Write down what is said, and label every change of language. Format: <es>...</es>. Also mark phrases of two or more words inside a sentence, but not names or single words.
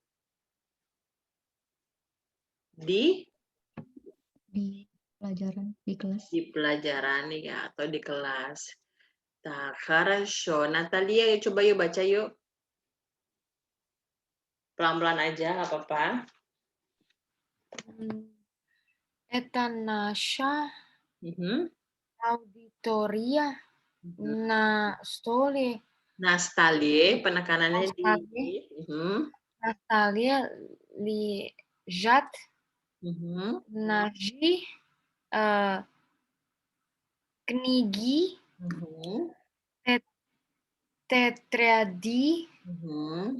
<id>Di pelajaran, di kelas. Di pelajaran ya, atau di kelas. Nah, хорошо. Natalia, coba yuk baca yuk. Pelan-pelan aja, nggak apa-apa.</id> <ru>Это наша Mhm. аудитория Mhm. на столе.</ru> <id>Nah, stali, penekanannya di.</id> <ru>Stali. Mhm. На столе лежат Mhm. ножи, книги, Mhm. тетради, Mhm.</ru>